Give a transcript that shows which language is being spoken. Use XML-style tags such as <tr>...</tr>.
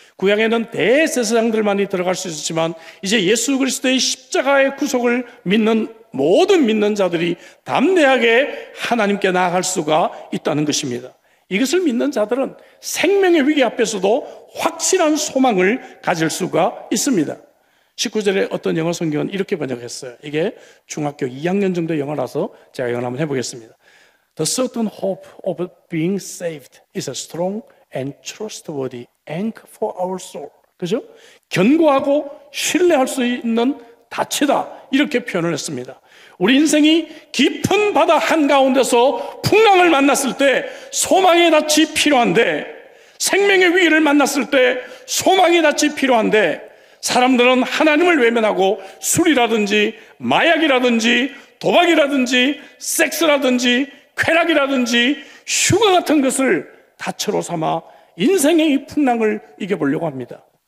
<ko>구약에는 대제사장들만이 들어갈 수 있었지만 이제 예수 그리스도의 십자가의 구속을 믿는 모든 믿는 자들이 담대하게 하나님께 나아갈 수가 있다는 것입니다. 이것을 믿는 자들은 생명의 위기 앞에서도 확실한 소망을 가질 수가 있습니다. 19절에 어떤 영어 성경은 이렇게 번역했어요. 이게 중학교 2학년 정도 영어라서 제가 영어 한번 해보겠습니다.</ko> <en>The certain hope of being saved is a strong and trustworthy anchor for our soul.</en> <ko>그죠? 견고하고 신뢰할 수 있는 닻이다. 이렇게 표현을 했습니다. 우리 인생이 깊은 바다 한가운데서 풍랑을 만났을 때 소망의 닻이 필요한데, 생명의 위기를 만났을 때 소망의 닻이 필요한데, 사람들은 하나님을 외면하고 술이라든지 마약이라든지 도박이라든지 섹스라든지 쾌락이라든지 휴가 같은 것을 닻으로 삼아 인생의 이 풍랑을 이겨보려고 합니다.</ko>